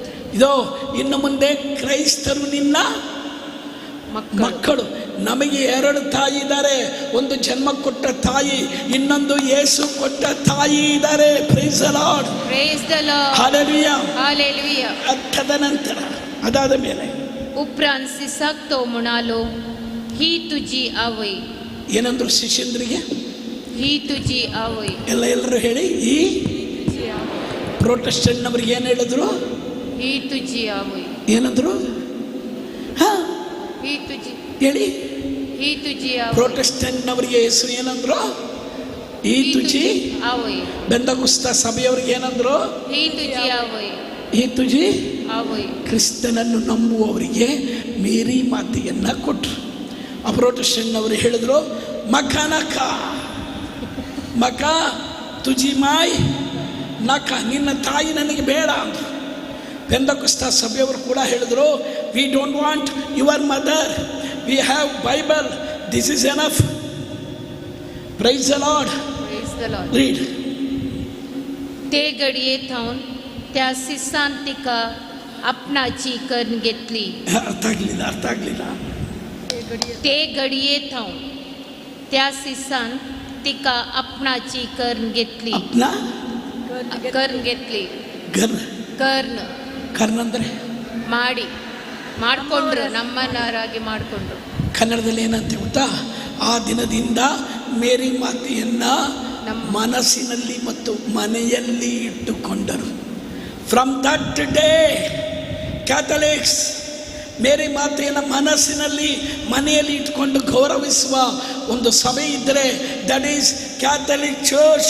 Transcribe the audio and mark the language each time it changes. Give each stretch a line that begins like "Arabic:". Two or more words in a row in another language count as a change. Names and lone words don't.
Kannada: ಇದೋ ಇನ್ನು ಮುಂದೆ ಕ್ರೈಸ್ತರು ನಿನ್ನ ಮಕ್ಕಳು. ನಮಗೆ 2 ತಾಯಿ ಇದ್ದಾರೆ. ಒಂದು ಜನ್ಮ ಕೊಟ್ಟ ತಾಯಿ, ಇನ್ನೊಂದು ಯೇಸು ಕೊಟ್ಟ ತಾಯಿ ಇದ್ದಾರೆ.
English: Praise the Lord. Praise the Lord. ಹಲ್ಲೆಲೂಯಾ. ಹಾಲೆಲೂಯಾ.
Kannada: ತದನಂತರ ಅದಾದ ಮೇಲೆ
Konkani: उपरांत सिसाक तो म्हणालो, ही तुझी आवय.
Kannada: ಏನಂದ್ರು ಶಿಷ್ಯಂದ್ರಿಗೆ?
Konkani: ही तुझी आवय.
Kannada: ಎಲ್ಲರೂ ಹೇಳಿ. ಈ ಪ್ರೊಟೆಸ್ಟೆಂಟ್ನವ್ರಿಗೆ ಏನು ಹೇಳಿದ್ರು?
Konkani: ही तुझी आवय.
Kannada: ಏನಂದ್ರು? ಹಾ
Konkani: ही तुझी
Kannada: ಹೇಳಿ.
Konkani: ही तुझी आवय.
Kannada: ಪ್ರೊಟೆಸ್ಟೆಂಟ್ನವರಿಗೆ ಯೇಸು ಏನಂದ್ರು?
Konkani: ही तुझी आवय.
Kannada: ಬೆಂದಗುಸ್ತ ಸಭೆಯವರಿಗೆ ಏನಂದ್ರು?
Konkani: ही तुझी आवय. ही तुझी आवय.
Kannada: ಕ್ರಿಸ್ತನನ್ನು ನಂಬುವವರಿಗೆ ಮೇರಿ ಮಾತೆಯನ್ನು ಕೊಟ್ಟರು. ಆ ಪ್ರೊಟೆಸ್ಟೆಂಟ್ನವರು ಹೇಳಿದ್ರು,
Konkani: म्हाका नाका म्हाका तुजी माय नाका,
Kannada: ನಿನ್ನ ತಾಯಿ ನನಗೆ ಬೇಡ ಅಂದರು. ಬೆಂದಗುಸ್ತ ಸಭೆಯವರು ಕೂಡ ಹೇಳಿದ್ರು,
English: We don't want your mother, we have Bible, this is enough. Praise the Lord. Praise the Lord. ರೀಡ್.
Konkani: ते घडये थावन त्या सिसान तिका आपणाची करून घेतली.
Kannada: ಅರ್ಥ ಆಗಲಿಲ್ಲ.
Konkani: ते घडये थावन त्या सिसान तिका आपणाची करून घेतली. करून घेतली.
Kannada: ಕರ್ನ್ ಅಂದರೆ ಮಾಡ್ಕೊಂಡ್ರು, ನಮ್ಮನವರಾಗಿ ಮಾಡ್ಕೊಂಡ್ರು. ಕನ್ನಡದಲ್ಲಿ ಏನಂತ ಗೊತ್ತಾ? ಆ ದಿನದಿಂದ ಮೇರಿ ಮಾತೆಯನ್ನ ಮನಸ್ಸಿನಲ್ಲಿ ಮತ್ತು ಮನೆಯಲ್ಲಿ ಇಟ್ಟುಕೊಂಡರು.
English: From that day
Kannada: ಕ್ಯಾಥಲಿಕ್ಸ್ ಮೇರಿ ಮಾತೆಯನ್ನು ಮನಸ್ಸಿನಲ್ಲಿ ಮನೆಯಲ್ಲಿ ಇಟ್ಕೊಂಡು ಗೌರವಿಸುವ ಒಂದು ಸಭೆ ಇದ್ದರೆ
English: that is Catholic Church.